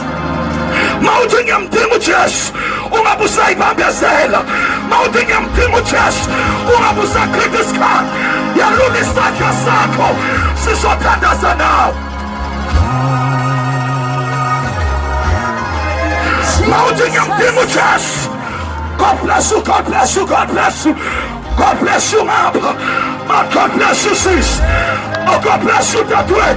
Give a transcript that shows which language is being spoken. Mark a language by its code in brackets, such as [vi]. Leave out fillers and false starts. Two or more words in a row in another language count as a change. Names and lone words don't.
[zu] Mawuthi ngiyamdinga uJesu, ungabe usayibambezela. Mawuthi ngiyamdinga uJesu, ungabe usachitha isikhathi. Yalula isandla sakho, sizothandaza nawe. Mawuthi ngiyamdinga uJesu. [en] God bless you, God bless you, God bless you. God bless you, Abba. God bless you, sis. Oh, God bless you, [zu] dadwethu.